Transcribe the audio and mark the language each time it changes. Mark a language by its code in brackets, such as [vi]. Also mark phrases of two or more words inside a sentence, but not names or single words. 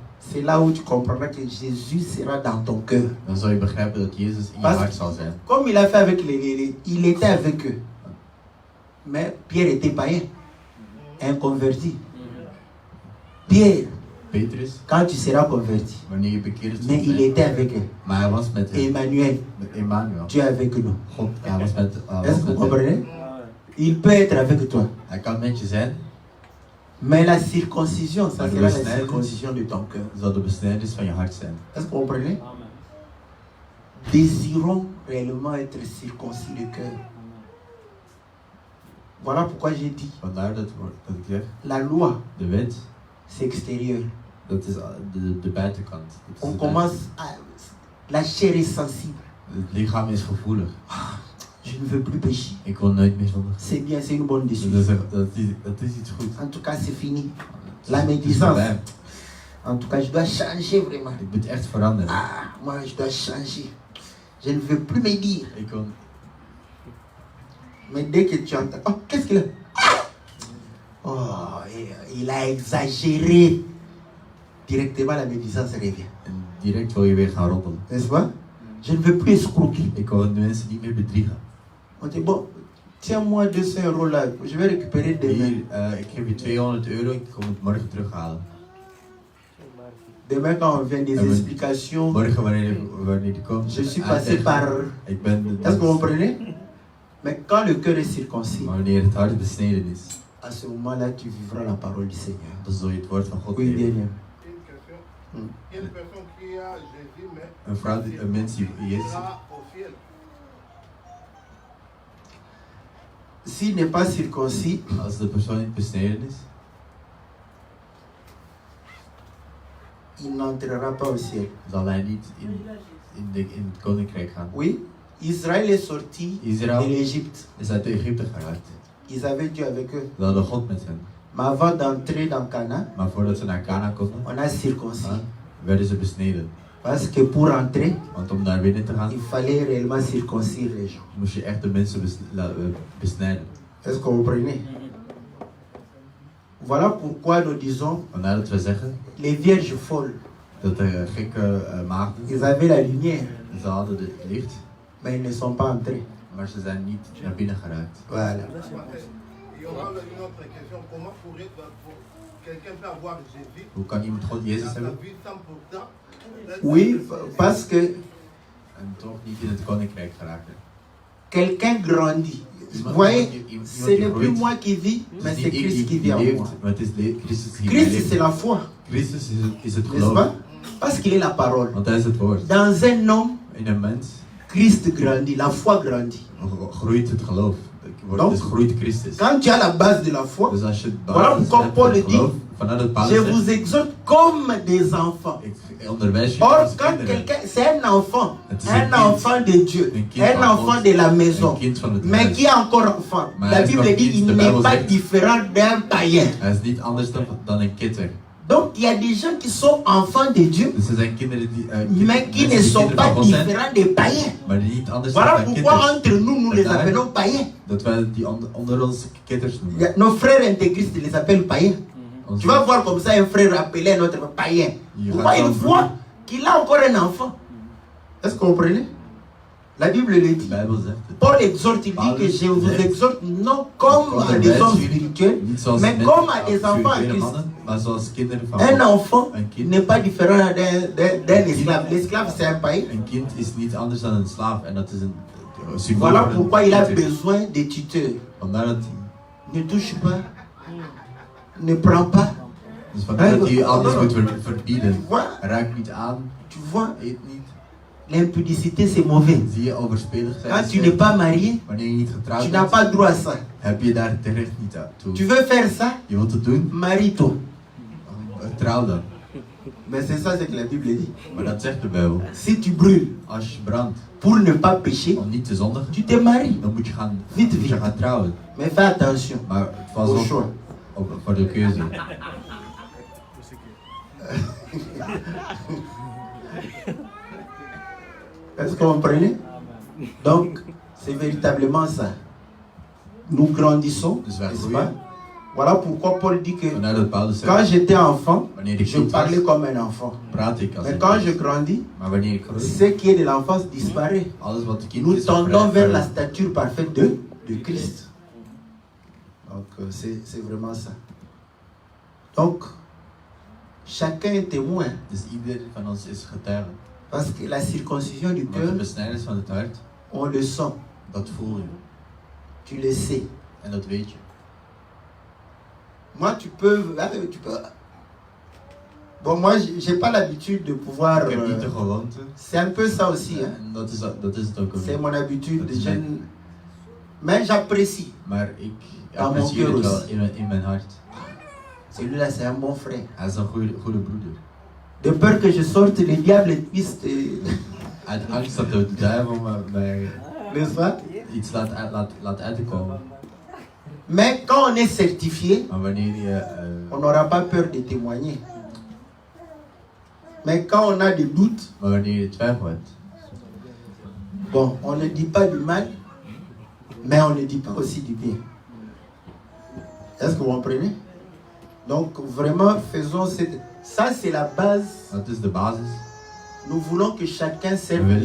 [fr] c'est là où tu comprendras que Jésus sera dans ton cœur. [nl] dan zul je begrijpen dat Jezus in je [fr] Parce [nl] hart zal zijn. [fr] Comme il a fait avec il était avec eux. Mais Pierre était païen, inconverti. Pierre, [nl] Petrus, [fr] quand tu seras converti, [nl] wanneer je bekeerd [fr] mais [nl] zult [fr] il [nl] zijn, [fr] était avec eux. [nl] maar hij was met hem, Emmanuel, met Emmanuel. [fr] Dieu est avec nous. [nl] God, hij was met [fr] Est-ce que vous [nl] hem. [fr] comprenez? Il peut être avec toi. [nl] Hij kan met je zijn, [fr] Mais la circoncision, ça [nl] Maar de [fr] sera la [nl] besnijdenis [fr] circoncision de ton cœur. [nl] zal de besnijdenis van je hart zijn. [fr] Est-ce que vous comprenez? Désirons réellement être circoncis le cœur. Voilà pourquoi j'ai dit, [nl] Vandaar dat ik zeg, [fr] la loi, [nl] de wet, [fr] c'est extérieur. [nl] dat is de buitenkant. Dat is [fr] On [nl] de [fr] commence à... La chair est sensible. [nl] Het lichaam is gevoelig. [fr] Je ne veux plus pécher. [nl] Ik wil nooit meer zondigen. [fr] C'est bien, c'est une bonne décision. [nl] Dat is iets goed. [fr] En tout cas, c'est fini. La [nl] Het is [fr] médisance. [nl] voorbij. [fr] En tout cas, je dois changer vraiment. [nl] Ik moet echt veranderen. [fr] Ah, moi, je dois changer. Je ne veux plus me dire. [nl] Ik wil... [fr] Mais dès que tu entends, oh, qu'est-ce qu'il a? Oh, il a exagéré. Directement, la médisance revient. [nl] En direct wil je weer gaan roddelen. [fr] N'est-ce pas? Je ne veux plus escroquer. [nl] Ik wil de mensen niet meer bedriegen. [fr] On dit, bon, tiens-moi 200 € là. Je vais récupérer demain. [nl] Hier, ik geef je 200 €, ik kom het morgen terughalen. [fr] Demain, quand on vient des explications, [nl] Morgen, wanneer die komt, [fr] je suis passé par... [nl] ik ben... [fr] Est-ce que vous comprenez? Mais quand le cœur est circoncis, [nl] Maar wanneer het hart besneden is, [fr] à ce moment-là, tu vivras la parole du Seigneur. [nl] dan zul je het woord van God [fr] Oui, bien, [nl] leven. [fr] bien. Une personne qui a Jésus, mais [nl] Een vrouw, een mens die Jezus [fr] ira au ciel. S'il n'est pas circoncis, [nl] als de persoon niet besneden is, [fr] il n'entrera pas au ciel. [nl] zal hij niet in het koninkrijk gaan. [fr] Oui, Israël est sorti [nl] Israël [fr] de l'Égypte. [nl] is uit Egypte geraakt. [fr] Ils avaient Dieu avec eux. [nl] Ze hadden God met hen. [fr] Mais avant d'entrer dans Canaan, [nl] Maar voordat ze naar Kana konden, [fr] on a circoncis. [nl] werden ze besneden. [fr] Parce que pour entrer, [nl] Want om daar binnen te gaan, [fr] il fallait réellement circoncire les gens. [nl] moest je echt de mensen besnijden. [fr] Est-ce que vous comprenez? Voilà pourquoi nous disons, [nl] Vandaar dat we zeggen [fr] les vierges folles, [nl] dat de gekke maagden, [fr] ils avaient la lumière, [nl] ze hadden het licht, [fr] mais ils ne sont pas entrés. [nl] maar ze zijn niet naar binnen geraakt. [fr] Voilà. Il y aura une autre question. Comment pourrait quelqu'un peut avoir Jésus [nl] Hoe kan iemand God Jezus [fr] dans sa [nl] hebben [fr] vie 100%? Oui, parce que [nl] en toch niet in het koninkrijk geraken? [fr] quelqu'un grandit. Vous voyez, ce n'est plus moi qui vis, mais c'est Christ qui vit en moi. [nl] Maar het is Christus die [fr] Christ, c'est la foi, [nl] Christus is het [fr] n'est-ce [nl] geloof. [fr] pas? Parce qu'il est la parole. [nl] Want hij is het woord. [fr] Dans un homme, [nl] In een mens [fr] Christ grandit, la foi grandit. [nl] groeit het geloof. [fr] Donc, [nl] Dus groeit Christus. [fr] Quand tu as la base de la foi, [nl] Dus als je het [fr] voilà [nl] basis [fr] pourquoi [nl] hebt [fr] Paul [nl] van het [fr] dit, [nl] geloof, vanuit het [fr] je [nl] basis [fr] vous exhorte comme des enfants. [nl] ik onderwijs je [fr] Or, [nl] als [fr] quand [nl] kinderen. [fr] quelqu'un, c'est un enfant [nl] Het is [fr] de Dieu, [nl] Een kind [fr] un [nl] van [fr] enfant [nl] God. [fr] de la maison, [nl] Een kind van het [fr] mais [nl] huis. [fr] qui est encore enfant. [nl] Maar [fr] La [nl] hij is [fr] Bible [nl] nog [fr] dit, [nl] kind, [fr] il [nl] de [fr] n'est [nl] Bijbel [fr] pas [nl] zegt. [fr] différent d'un païen. [nl] Hij is niet anders dan een kitter. [fr] Donc, il y a des gens qui sont enfants de Dieu, [nl] Dus er zijn kinderen die, [fr] mais qui [nl] mensen [fr] ne [nl] die [fr] sont [nl] kinderen [fr] pas [nl] van God zijn, [fr] différents des païens. [nl] maar die niet anders zijn [fr] Voilà [nl] dan [fr] pourquoi [nl] kitters. [fr] entre nous, nous les [nl] Vandaar [fr] appelons païens. [nl] Dat wij die onder ons kitters [fr] Il [nl] noemen. [fr] y a- Nos frères intégristes les appellent païens. [nl] Onze- [fr] Tu vas voir comme ça un frère appelé un autre païen. Il Pourquoi il raconte- voit qu'il a encore un enfant? Est-ce que vous comprenez? La Bible le [nl] De [fr] dit. [nl] Bijbel zegt het. [fr] Paul exhorte, il dit que je vous exhorte non comme à des hommes spirituels, [nl] Niet zoals [fr] mais [nl] mensen, [fr] comme à des enfants en [nl] spirituele [fr] Christ. [nl] mannen, maar zoals kinderen van [fr] Un [nl] God. [fr] enfant [nl] Een kind, [fr] n'est pas différent d'un esclave. L'esclave, c'est un païen. [nl] een kind is niet anders dan een slaaf en dat is een symbool [fr] Voilà [nl] voor een [fr] pourquoi il a [nl] kitter. [fr] besoin de tuteurs. [nl] Vandaar dat, [fr] Ne touche pas, ne prends pas. [nl] dus vandaar dat hij alles moet verbieden. [fr] Tu vois, [nl] Raak niet aan, [fr] tu vois, [nl] eet niet. [fr] l'impudicité c'est mauvais. [nl] Zie je overspelig zijn? [fr] Quand tu n'es pas marié, [nl] Wanneer je niet [fr] tu [nl] getrouwd [fr] n'as [nl] bent, [fr] pas droit à ça. [nl] heb je daar terecht niet aan toe. [fr] Tu veux faire ça, [nl] Je wilt het doen, [fr] marie-toi. [nl] trouw dan. [fr] Mais c'est ça ce que la Bible dit. [nl] Maar dat zegt de Bijbel. [fr] Si tu brûles [nl] Als je brandt [fr] pour ne pas pécher, [nl] om niet te zondigen, [fr] tu te maries. [nl] dan moet je gaan, [fr] Vite, [nl] moet je [fr] vite. [nl] gaan trouwen. [fr] Mais fais attention [nl] Maar pas [fr] au [nl] op, [fr] choix. [nl] voor de keuze. [fr] Est-ce que vous comprenez? Donc, c'est véritablement ça. Nous grandissons, [nl] Dus wij [fr] n'est-ce [nl] groeien. [fr] pas? Voilà pourquoi Paul dit que [nl] Vandaar dat Paulus [fr] quand [nl] zegt, [fr] j'étais enfant, [nl] wanneer ik [fr] je [nl] kind was, [fr] parlais comme un enfant. [nl] praat ik als [fr] Mais [nl] een [fr] quand je [nl] kind. [fr] grandis, [nl] Maar wanneer ik groei, [fr] ce qui est de l'enfance disparaît. [nl] alles wat de kind [fr] Nous [nl] is, [fr] tendons vers la [nl] verandert. [fr] stature parfaite de Christ. Donc, c'est vraiment ça. Donc, chacun est témoin. [nl] Dus ieder van ons is getuige. [fr] Parce que la circoncision du [nl] Want de [fr] cœur, [nl] besnijdenis van het hart, [fr] on le sent, [nl] dat voel je. [fr] tu le sais. [nl] En dat weet je. [fr] Moi, tu peux. Bon, moi, j'ai pas l'habitude de pouvoir. [nl] Ik heb niet de gewoonte. [fr] C'est un peu ça aussi, hein. [nl] En dat is het ook. [fr] C'est mon habitude. [nl] Dat is [fr] Mais j'apprécie. [nl] Maar ik [fr] Dans mon [nl] apprecieer [fr] cœur [nl] het wel [fr] aussi. [nl] in mijn hart. [fr] Celui-là, c'est un bon frère. [nl] Hij is een goede broeder. [fr] De peur que je sorte, le diable puisse te. [nl] Uit angst dat de duivel mij [fr] N'est-ce pas? [nl] iets laat uitkomen. [fr] Mais quand on est certifié, [nl] Maar wanneer je... [fr] on n'aura pas peur de témoigner. Mais quand on a des doutes, [nl] maar wanneer je twijfel hebt... [fr] bon, on ne dit pas du mal, mais on ne dit pas aussi du bien. Est-ce que vous comprenez? Donc vraiment, faisons cette... Ça, c'est la base. [nl] Dat is de basis. [fr] Nous voulons que chacun [nl] We [fr] serve le